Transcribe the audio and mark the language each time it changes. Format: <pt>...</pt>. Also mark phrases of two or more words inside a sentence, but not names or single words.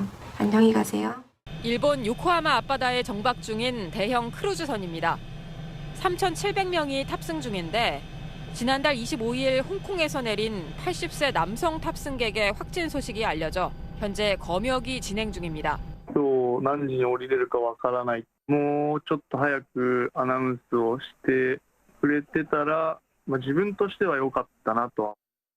<ko>안녕히 가세요. 일본 요코하마 앞바다에 정박 중인 대형 크루즈선입니다. 3,700명이 탑승 중인데 지난달 25일 홍콩에서 내린 80세 남성 탑승객의 확진 소식이 알려져 현재 검역이 진행 중입니다.</ko> <ja>今日何時に降りれるかわからない。もうちょっと早くアナウンスをしてくれてたら、自分としては良かったなとは。</ja>